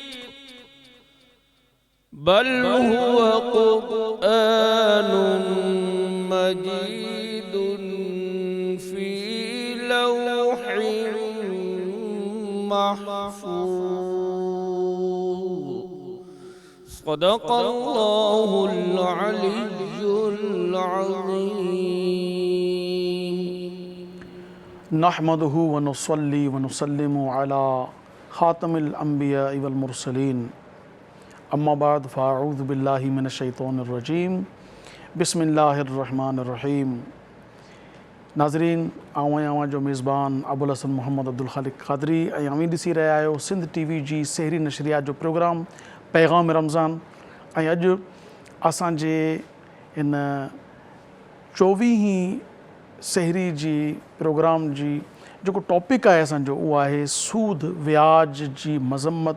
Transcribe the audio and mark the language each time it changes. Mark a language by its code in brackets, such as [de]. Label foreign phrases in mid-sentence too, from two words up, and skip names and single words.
[ar] بل هو قرآن مجيد في لوح محفوظ صدق الله العلي العظيم. نحمده ونصلي ونسلم على خاتم الانبیاء والمرسلین اما بعد فاعوذ باللہ من الشیطان الرجیم بسم اللہ الرحمن الرحیم. [sd] ناظرین آواں جو میزبان ابوالحسن محمد عبدالخالق قادری اویں ॾिसी रहिया आहियो सिंध TV जी सहरी नशरियात जो प्रोग्राम पैगाम रमज़ान. ऐं अॼु असांजे इन 24हीं सहरी जी प्रोग्राम जी जेको टॉपिक आहे असांजो उहो आहे सूद व्याज जी मज़म्मत.